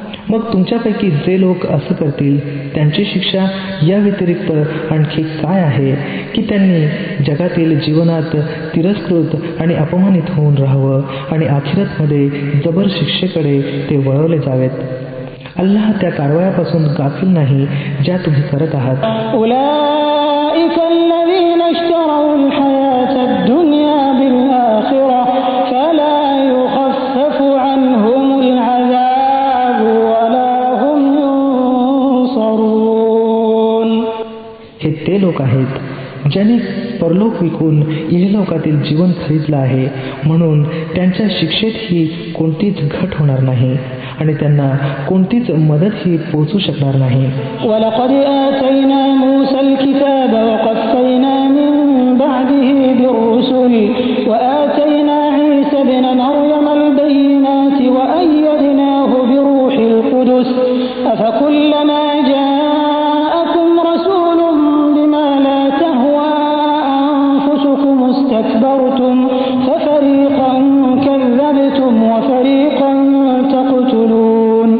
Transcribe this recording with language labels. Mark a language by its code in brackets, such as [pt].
[mr] मग तुमच्यापैकी जे लोक असं करतील त्यांची शिक्षा या व्यतिरिक्त आणखी काय आहे की त्यांनी जगातील जीवनात तिरस्कृत आणि अपमानित होऊन राहावं आणि आखिरतमध्ये जबर शिक्षेकडे ते वळवले जावेत. अल्लाह त्या कारवायापासून गाफील नाही ज्या तुम्ही करत आहात. [ar] أولئك الذين اشتروا الحياة الدنيا بالآخرة فلا يخفف عنهم العذاب ولا هم ينصرون. [mr] हे ते लोक आहेत ज्यांनी परलोक विकून इहलोकातील जीवन खरीदलं आहे, म्हणून त्यांच्या शिक्षेतही कोणतीच घट होणार नाही आणि त्यांना कोणतीच मदतही पोहोचू शकणार नाही. [ar] وَلَقَدْ آتَيْنَا مُوسَى الْكِتَابَ وَقَفَّيْنَا مِنْ بَعْدِهِ بِالرُّسُلِ وَآتَيْنَا عِيسَى ابْنَ مَرْيَمَ الْبَيِّنَاتِ وَأَيَّدْنَاهُ بِرُوحِ الْقُدُسِ أَفَكُلَّمَا جَاءَكُمْ رَسُولٌ بِمَا لَا تَهْوَى أَنفُسُكُمُ اسْتَكْبَرْتُمْ فَفَرِيقًا كَذَّبْتُمْ وَفَرِيقًا تَقْتُلُونَ.